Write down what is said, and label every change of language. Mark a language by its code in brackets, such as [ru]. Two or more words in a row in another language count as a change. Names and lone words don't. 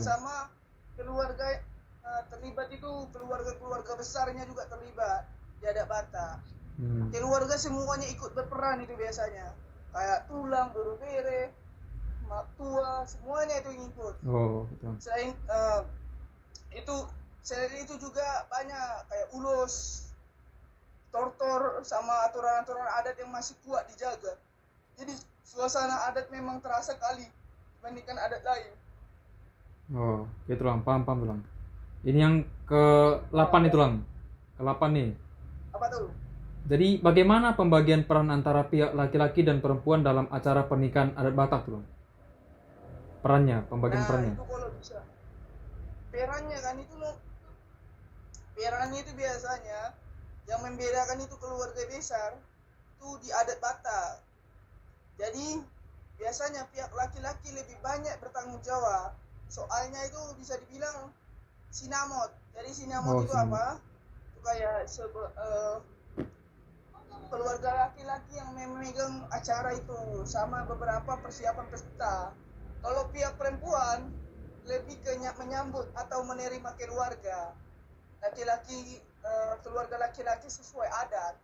[id] Sama keluarga terlibat itu, keluarga besarnya juga terlibat di adat Batak. Keluarga semuanya ikut berperan itu biasanya, kayak tulang, buru bere, mak tua, semuanya itu ikut. Oh, betul. Selain itu juga banyak kayak ulos, tortor, sama aturan-aturan adat yang masih kuat dijaga. Jadi suasana adat memang terasa kali dibandingkan adat lain. Oh, itu tulang. Paham tulang. Ini yang ke-8 nih tulang. Ke-8 nih. Apa tuh? Jadi bagaimana pembagian peran antara pihak laki-laki dan perempuan dalam acara pernikahan adat Batak tulang? Pembagian perannya. Itu kalau bisa. Perannya itu biasanya yang membedakan itu keluarga besar itu di adat Batak. Jadi biasanya pihak laki-laki lebih banyak bertanggung jawab. Soalnya itu bisa dibilang sinamot. Jadi sinamot itu sinamot. apa? Itu kayak keluarga laki-laki yang memegang acara itu sama beberapa persiapan pesta. Kalau pihak perempuan lebih ke menyambut atau menerima keluarga laki-laki, keluarga laki-laki sesuai adat.